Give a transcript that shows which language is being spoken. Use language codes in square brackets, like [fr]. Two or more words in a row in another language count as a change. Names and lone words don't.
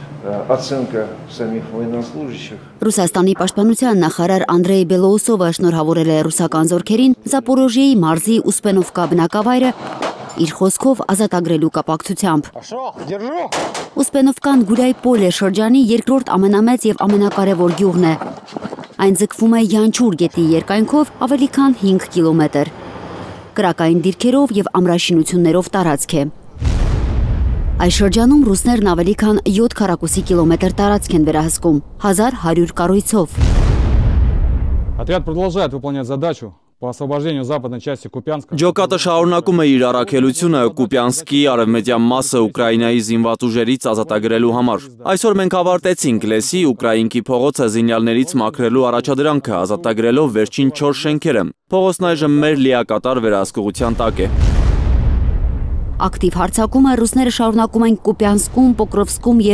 [ru] оценка самих военнослужащих. [hy] Ռուսաստանի պաշտպանության նախարար Անդրեյ Բելոուսովը շնորհավորել է ռուսական զորքերին Զապորոժիեի մարզի Ուսպենովկա բնակավայրը իր խոսքով ազատագրելու կապակցությամբ։ Ուսպենովկան Գուրյայ Պոլե շրջանի երկրորդ ամենամեծ եւ ամենակարևոր գյուղն է։ Այն ձգվում է Յանչուր գետի երկայնքով ավելի քան 5 կիլոմետր։ Կրակային դիրքերով եւ ամրաշինություններով տարածք է։ Այս շրջանում ռուսներն ավելի քան 7 քառակուսի կիլոմետր տարածք են վերահսկում, 1100 կառույցով։ [ru] Отряд продолжает выполнять задачу по освобождению западной части Купянска. [hy] Ջոկատը շարունակում է իր առաքելությունը Կուպյանսկի արևմտյան մասը Ուկրաինայի զինված ուժերից ազատագրելու համար։ Այսօր մենք ավարտեցինք Լեսի Ուկրաինքի փողոցը զինյալներից մաքրելու առաջադրանքը, ազատագրելով վերջին 4 շենքերը։ Փողոցն այժմ մեր լիակատար վերահսկողության տակ է։ Ակտիվ հարձակումը ռուսները շարունակում են Կուպյանսկում, Պոկրովսկում եւ